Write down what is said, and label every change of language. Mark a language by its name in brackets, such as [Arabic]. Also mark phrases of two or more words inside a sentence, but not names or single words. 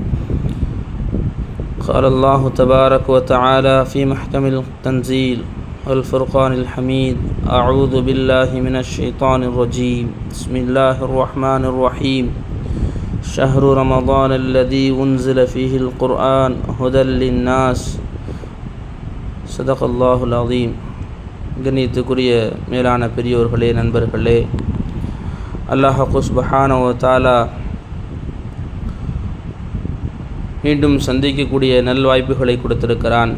[Arabic] قال الله تبارك وتعالى في محكم التنزيل والفرقان الحميد: أعوذ بالله من الشيطان الرجيم. بسم الله الرحمن الرحيم. شهر رمضان الذي أنزل فيه القرآن هدى للناس. صدق الله العليم. [Tamil] கண்ணியத்துக்குரிய மேலான பெரியோர்களே, நண்பர்களே, [Arabic] الله سبحانه وتعالى [Tamil] மீண்டும் சந்திக்கக்கூடிய நல்வாய்ப்புகளை கொடுத்திருக்கிறான்.